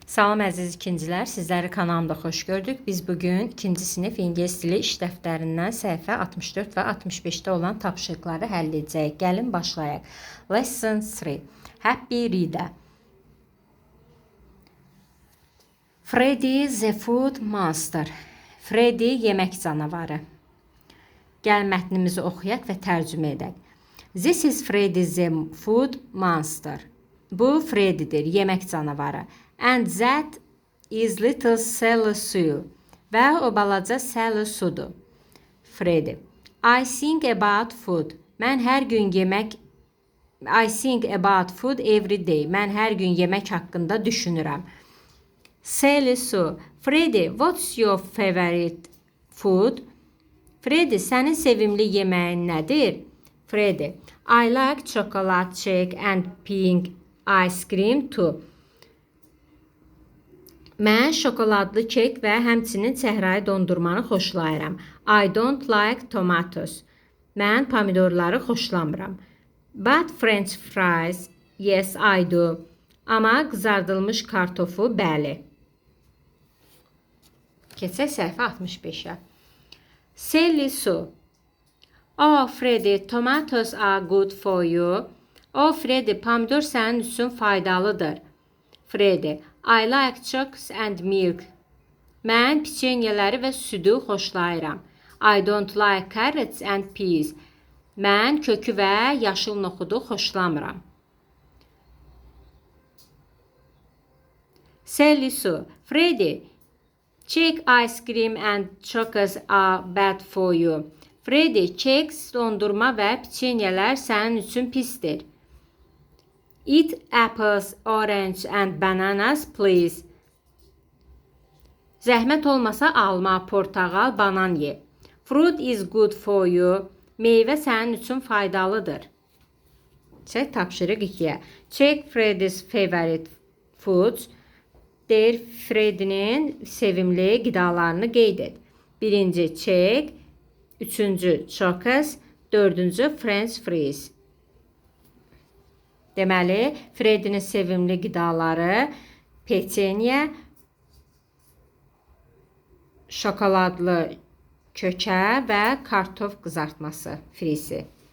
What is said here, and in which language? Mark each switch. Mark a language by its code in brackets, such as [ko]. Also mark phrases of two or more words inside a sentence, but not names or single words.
[az] Salam əziz ikincilər, sizləri kanalımda xoş gördük. Biz bugün 2-ci sinif ingilis dili iş dəftərindən səhifə 64 və 65-də olan tapşırıqları həll edəcəyik. Gəlin başlayaq. [en] Lesson 3. Happy Reader. Freddy the Food Monster. [az] Freddy yemək canavarı. Gəl mətnimizi oxuyaq və tərcümə edək. [en] This is Freddy the Food Monster. [az] Bu Freddy'dir, yemək canavarı. [en] And that is little Sally Sue. [az] Və o balaca Sally Sue'dur. Freddy. [en] I think about food. [az] Mən hər gün yemək [en] I think about food every day. [az] Mən hər gün yemək haqqında düşünürəm. Sally Sue. [en] Freddy, what's your favorite food? [az] Freddy, sənin sevimli yeməyin nədir? Freddy. [en] I like chocolate cake and pink ice cream too. [az] Mən şokoladlı kek və həmçinin çəhrayı dondurmanı xoşlayıram. [en] I don't like tomatoes. [az] Mən pomidorları xoşlamıram. [en] But French fries, yes I do. [az] Amma qızardılmış kartofu, bəli. Keçək səhifə 65-ə. Sally Sue. [en] Oh Freddy, tomatoes are good for you. [az] Oh Freddy, pomidor sənin üçün faydalıdır. Freddy. [en] I like chocolates and milk. [az] Mən piçenyeləri və südü xoşlayıram. [en] I don't like carrots and peas. [az] Mən kökü və yaşıl noxudu xoşlamıram. Sally Sue. [en] Freddy, cake ice cream and chocolates are bad for you. [az] Freddy, kek, dondurma və piçenyelər sənin üçün pisdir. [en] Eat apples, orange and bananas, please. [az] Zəhmət olmasa alma, portağal, banan ye. [en] Fruit is good for you. [az] Meyvə sənin üçün faydalıdır. Çək tapşırıq 2-yə. [en] Check Freddy's favorite foods. [az] Deyir Freddy'nin sevimli qidalarını qeyd et. [en] 1-ci check, 3-cü chocolates, 4-cü French fries. [az] Deməli, Freddy'nin sevimli qidaları peçenye, şokoladlı kökə və kartof qızartması frisi.